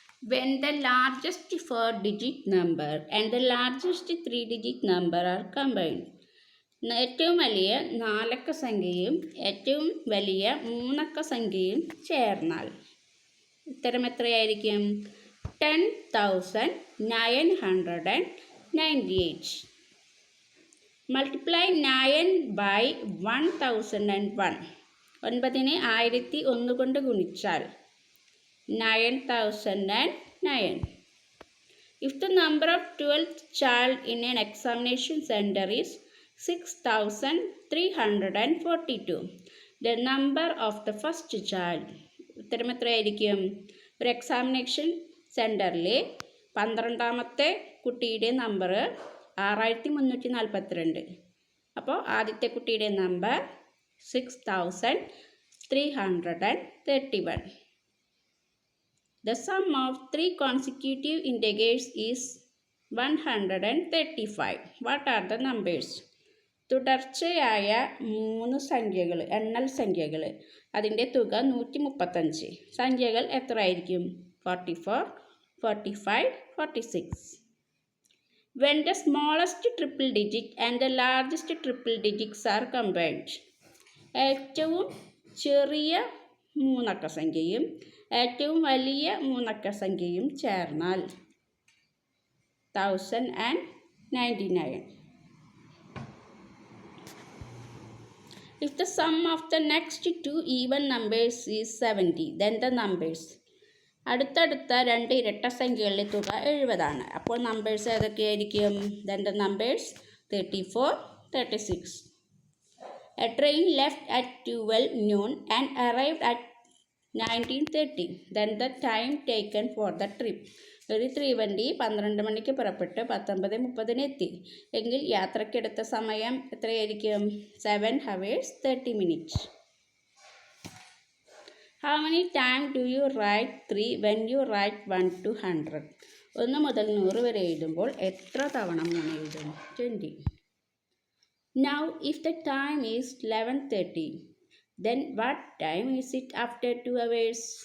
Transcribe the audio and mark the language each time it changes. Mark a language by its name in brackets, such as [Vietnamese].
[English] when the largest 4-digit number and the largest 3-digit number are combined. [Malayalam] ഏറ്റവും വലിയ 4 അക്ക സംഖ്യയും ഏറ്റവും വലിയ 3 അക്ക സംഖ്യയും ചേർന്നാൽ ഉത്തരം എത്രയായിരിക്കും? [English] 10,998. Multiply 9 by 1001. [Malayalam] 9നെ 1001 കൊണ്ട് ഗുണിച്ചാൽ 9009. [English] If the number of 12th child in an examination center is 6,342, the number of the first child. [Malayalam] ഉത്തരം എത്രയായിരിക്കും? ഒരു എക്സാമിനേഷൻ സെൻറ്ററിലെ 12ാമത്തെ കുട്ടിയുടെ നമ്പർ 6342. അപ്പോൾ ആദ്യത്തെ കുട്ടിയുടെ number 6,331. [English] The sum of 3 consecutive integers is 135. What are the numbers? [Malayalam] തുടർച്ചയായ 3 സംഖ്യകൾ, എണ്ണൽ സംഖ്യകൾ, അതിൻ്റെ തുക 135. സംഖ്യകൾ എത്ര ആയിരിക്കും? 44, 45, 46. [English] When the smallest triple digit and the largest triple digits are combined. [Malayalam] ഏറ്റവും ചെറിയ 3 അക്ക സംഖ്യയും ഏറ്റവും വലിയ 3 അക്ക സംഖ്യയും ചേർന്നാൽ 1099. [English] If the sum of the next 2 even numbers is 70, then the numbers. [Malayalam] അടുത്തടുത്ത 2 ഇരട്ട സംഖ്യകളുടെ തുക 70 ആണ്. അപ്പോൾ numbers ഏതൊക്കെയായിരിക്കും? [English] then the numbers 34, 36. A train left at 12 noon and arrived at 19:30. then the time taken for the trip. [Malayalam] ഒരു തീവണ്ടി 12 മണിക്ക് പുറപ്പെട്ട് 19:30 എത്തി എങ്കിൽ യാത്രക്കെടുത്ത സമയം എത്രയായിരിക്കും? [English] 7 hours 30 minutes. How many times do you write 3 when you write 1 to 100? [Malayalam] 1 മുതൽ 100 വരെ എഴുതുമ്പോൾ എത്ര തവണ 3 എഴുതും? [English] 20. Now if the time is 11:30, then what time is it after 2 hours?